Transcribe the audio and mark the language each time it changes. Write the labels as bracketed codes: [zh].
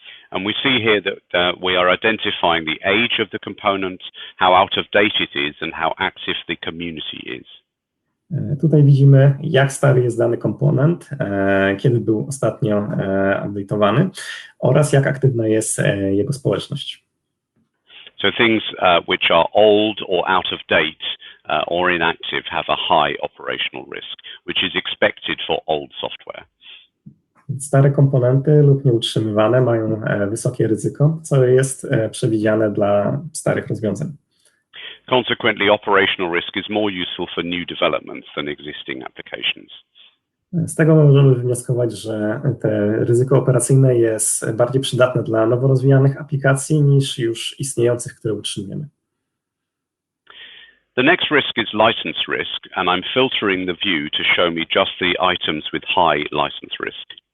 [en] And we see here that we are identifying the age of the component, how out of date it is, and how active the community is. [pl] Tutaj widzimy, jak stary jest dany komponent, kiedy był ostatnio update'owany oraz jak aktywna jest jego społeczność. [en] So things which are old or out of date or inactive have a high operational risk, which is expected for old software. [pl] Stare komponenty lub nieutrzymywane mają wysokie ryzyko, co jest przewidziane dla starych rozwiązań. [en] Consequently, operational risk is more useful for new developments than existing applications. [pl] Z tego możemy wnioskować, że te ryzyko operacyjne jest bardziej przydatne dla nowo rozwijanych aplikacji niż już istniejących, które utrzymujemy. [en] The next risk is license risk, and I'm filtering the view to show me just the items with high license risk.